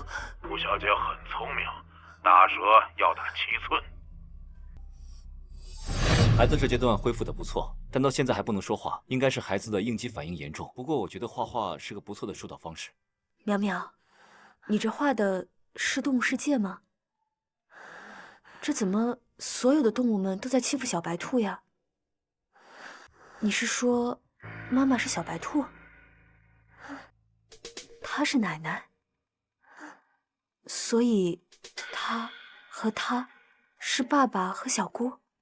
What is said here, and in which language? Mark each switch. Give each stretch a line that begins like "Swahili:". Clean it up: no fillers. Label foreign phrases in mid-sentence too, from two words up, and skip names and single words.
Chinese: 吳小姐很聰明，打蛇要打7寸。孩子这階段恢復得不錯，但到現在還不能說話，應該是孩子的應激反應嚴重。不過我覺得畫畫是個不錯的疏導方式。苗苗，你這畫的是動物世界嗎？這怎麼所有的動物們都在欺負小白兔呀？你是說媽媽是小白兔？她是奶奶？所以她和她是爸爸和小姑？